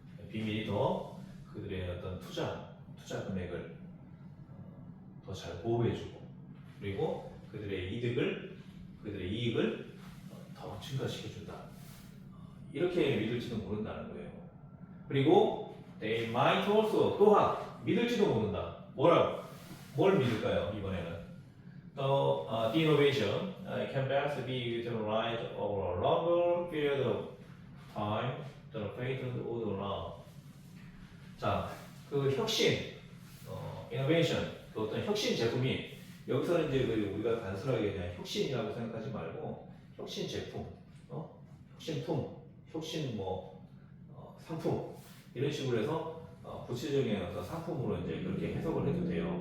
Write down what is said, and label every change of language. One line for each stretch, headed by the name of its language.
Korean: 비밀이 더 그들의 어떤 투자 금액을 더 잘 보호해주고 그리고 그들의 이익을 더 증가시켜준다. 이렇게 믿을지도 모른다는 거예요. 그리고
English: they might also
Korean: 또한 믿을지도 모른다. 뭘 믿을까요?
English: 이번에는 the innovation can best be utilized over a longer period of time than a patent would allow.
Korean: 자, 그 혁신, innovation, 그 어떤 혁신 제품이 여기서는 이제 우리가 단순하게 그냥 혁신이라고 생각하지 말고 혁신 제품, 혁신품, 혁신 상품 이런 식으로 해서 구체적인 어떤 상품으로 이제 그렇게 해석을 해도 돼요.